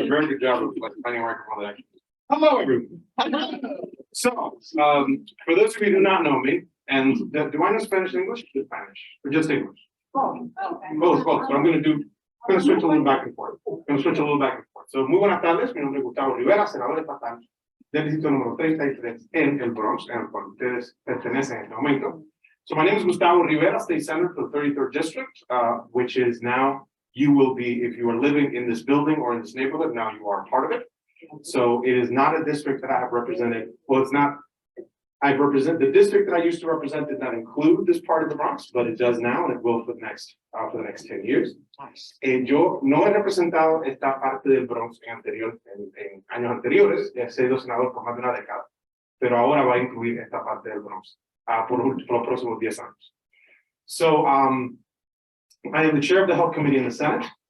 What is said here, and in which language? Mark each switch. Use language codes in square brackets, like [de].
[en] very good job of like finding where I come that. Hello, everyone. So, for those of you who do not know me, and do I know Spanish and English? Just Spanish, or just English? Both. So I'm going to switch a little back and forth. [es] So, muy buenas tardes. Mi nombre es Gustavo Rivera, senador estatal del distrito número 33 en el Bronx, en el cual ustedes pertenecen en este momento. [en] So my name is Gustavo Rivera, State Senator for the 33rd District, which is now, you will be, if you are living in this building or in this neighborhood, now you are part of it. So it is not a district that I have represented. Well, it's not, I represent, the district that I used to represent did not include this part of the Bronx, but it does now, and it will for the next 10 years. [es] Yo no he representado esta parte del Bronx en años anteriores, he sido senador por más de una década, pero ahora va a incluir esta parte del Bronx por los próximos 10 años. [en] So, I am the chair of the Health Committee in the Senate.